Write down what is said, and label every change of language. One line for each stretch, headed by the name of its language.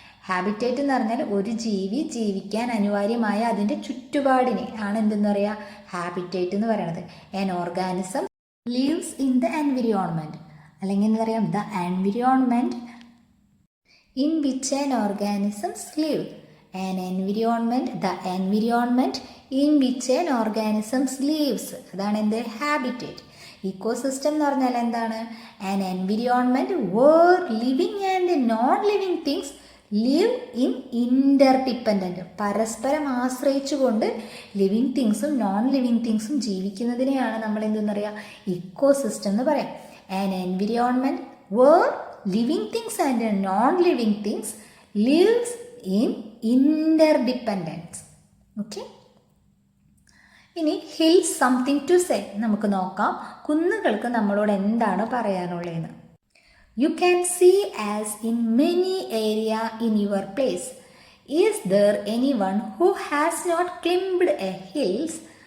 Malayalam: Habitat എന്ന് പറഞ്ഞാൽ ഒരു ജീവി ജീവിക്കാൻ അനിവാര്യമായ അതിൻ്റെ ചുറ്റുപാടിനെ ആണ് എന്തെന്ന് പറയുക, ഹാബിറ്റേറ്റ് എന്ന് പറയുന്നത്.
English: an organism lives in the environment,
Malayalam: അല്ലെങ്കിൽ എന്താ പറയുക,
English: The environment in which an organisms live. An environment, the environment in which an organisms lives.
Malayalam: അതാണ് എന്ത്, ഹാബിറ്റേറ്റ്. ഇക്കോസിസ്റ്റം എന്ന് പറഞ്ഞാൽ എന്താണ്,
English: an environment where living and non-living things live in interdependent.
Malayalam: പരസ്പരം ആശ്രയിച്ചുകൊണ്ട് ലിവിങ് തിങ്സും നോൺ ലിവിങ് തിങ്സും ജീവിക്കുന്നതിനെയാണ് നമ്മൾ എന്തെന്ന് പറയുക, ഇക്കോസിസ്റ്റം എന്ന് പറയാം.
English: an environment where living things and non-living things lives in interdependence.
Malayalam: Okay, ഇനി
English: Hills something to say.
Malayalam: നമുക്ക് നോക്കാം കുന്നുകൾക്ക് നമ്മളോട് എന്താണ് പറയാനുള്ളതെന്ന്.
English: You can see as in many area in your place. Is there anyone who has not climbed a hills?